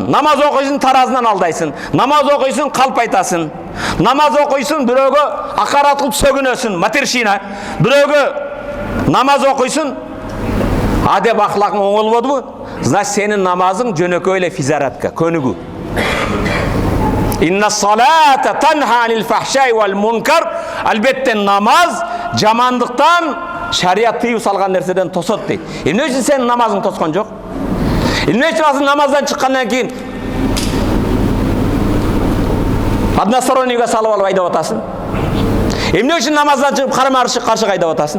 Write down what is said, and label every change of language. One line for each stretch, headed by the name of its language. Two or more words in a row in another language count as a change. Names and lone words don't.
Kyrgyz: Намаз окуйсуң, таразынан алдайсың. Намаз окуйсуң, калп айтасың. Намаз окуйсуң, biröөгө акарат кылып сөгүнөсүң, матершина. Biröөгө намаз окуйсуң, адеп ахлакың оңолбодубу? Значит, сенин намазың жөнөкөй эле физаратка, көнүгүү.
Arabic: إن الصلاة تنهى عن الفحشاء والمنكر.
Kyrgyz: Албетте намаз жамандыктан, шариат тыюу салган нерседен тосот дейт. Эмне үчүн сенин намазың тоскон жок? Эмне үчүн намаздан чыккандан кийин одностороннийге салып алып айдап атасың? Эмне үчүн намаздан чыгып каршы айдап атасың?